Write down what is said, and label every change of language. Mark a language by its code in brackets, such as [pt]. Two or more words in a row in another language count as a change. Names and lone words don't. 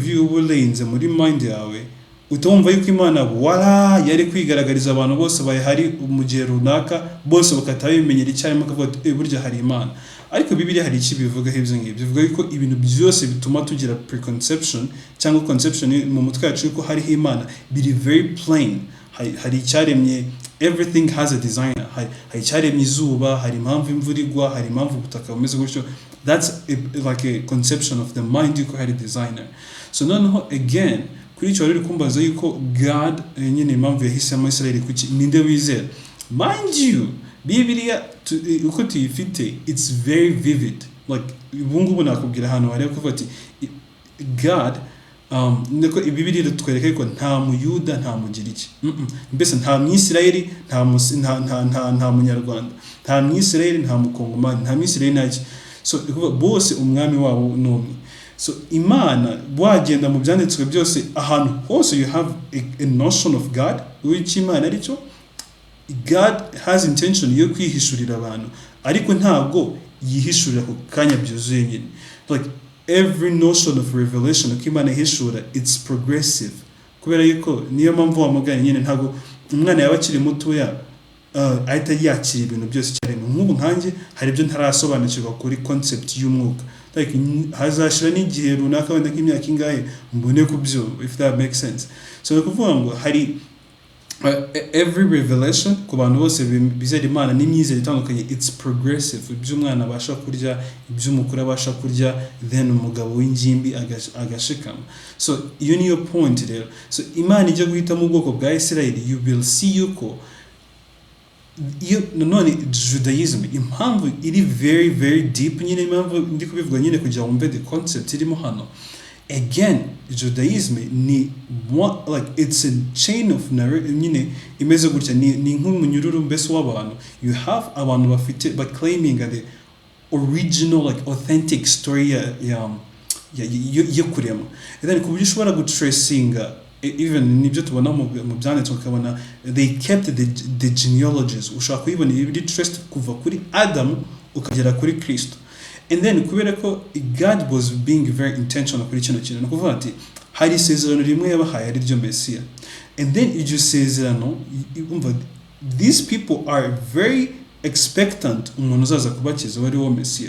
[rw] view uburenze muri mind yawe utumva yuko Imana wala yari kwigaragariza abantu bose bayihari mu gihe runaka bose bakatabimenyera icyarimo akavuga burya hari Imana ariko Bibiliya hari iki bivuga hebyo ngibyo bivuga yuko ibintu byose bituma tugira preconception cyangwa conception mu mutwe yacu yuko hari Imana biri [en] very plain [rw] hari icyaremye everything [en] has a designer [rw] hari icyaremye izuba hari impamvu imvura igwa hari impamvu ubutaka bumeze gutyo [en] that's like a conception of the mind [rw] yuko hari designer so noneho again kuri cyo rero kumbaza yuko God nyine impamvu yahisemo Israel kuki ninde wizera [en] mind you [rw] Bibiliya uko tuyifite [en] it's very vivid like [rw] ubungubu nakubwira hano wareba ko ati God niko Bibiliya itwereka ko nta muyuda nta mugiriki mbese nta mwisirayeli nta munyarwanda nta mwisirayeli nta mukongomani nta mwisirayeli naki so bose umwami wabo n'umwe so Imana wagenda mu byanditswe byose ahantu hose [en] you have a notion of God which [rw] Imana aricyo [en] God has intention [rw] yo kwihishurira abantu ariko ntabwo yihishurira ku kanya byuzuye nyine [en] like every notion of revelation [rw] ko Imana ihishura [en] it's progressive [rw] kubera yuko niyo mpamvu wamuganye nyine ntabwo umwana yaba akiri mutoya ahita yakira ibintu byose cyaremwe nk'ubu nkanjye hari ibyo ntarasobanukirwa kuri concept y'umwuka like hazashira n'igihe runaka wenda nk'imyaka ingahe mbone kubyumva [en] if that makes sense [rw] so kuvuga ngo hari [en] every revelation [rw] ku bantu bose bizera Imana n'imyizere itandukanye, [en] it's progressive. [rw] Iby'umwana abasha kurya, iby'umukuru abasha kurya, then umugabo w'ingimbi agashikama. So iyo niyo point rero. So Imana ijya guhita mu bwoko bwa Isirayeli, [en] you will see [rw] yuko iyo nanone Judaism impamvu iri [en] very very deep, [rw] nyine impamvu ndi kubivuga nyine kugira ngo mbe [en] the concept [rw] irimo hano. [en] Again, Judaism ni what, like it's a chain of narrative, [rw] nyine imeze gutya ni nk'umunyururu mbese w'abantu. [en] You have [rw] abantu bafite [en] but claiming the original like authentic story [rw] ya kurema. [en] And then [rw] kubyo ushobora gutracinga even nibyo tubona mu byanditswe ukabona [en] they kept the genealogies. [rw] Ushaka kuyibona ibiri traced kuva kuri Adam ukagera kuri Kristo. [en] And then [rw] kubera ko [en] God was being very intentional [rw] kuri kino kintu, no kuvuga ati hari isezerano rimwe yabahaye ari ryo Mesiya. [en] And then [rw] iryo sezerano umva, [en] these people are very expectant [rw] umuntu uzaza kubakiza wari wo Mesiya.